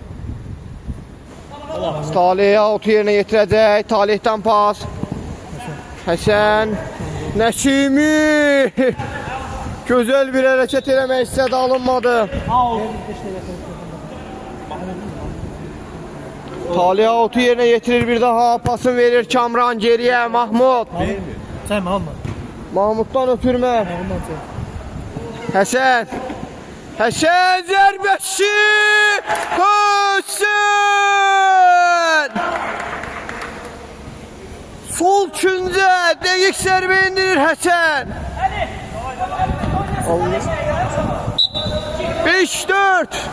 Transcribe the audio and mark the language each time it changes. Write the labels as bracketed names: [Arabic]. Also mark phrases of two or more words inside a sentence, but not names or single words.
[Azerbaijani] Talih'e otu yerine getirəcək. Talih'dən pas. Həsən. Nəsimi. Gözəl bir hərəkət eləmək istədi, alınmadı. Talih'e otu yerine getirir bir daha. Pasını verir Kamran geriye. Mahmud. Sen mi alma? Mahmud'dan ötürmə. Ondan sen. Həsən. Həsən zərbəsi. Həsən. Sol küncə dəqiq zərbə indirir Həsən. 5-4.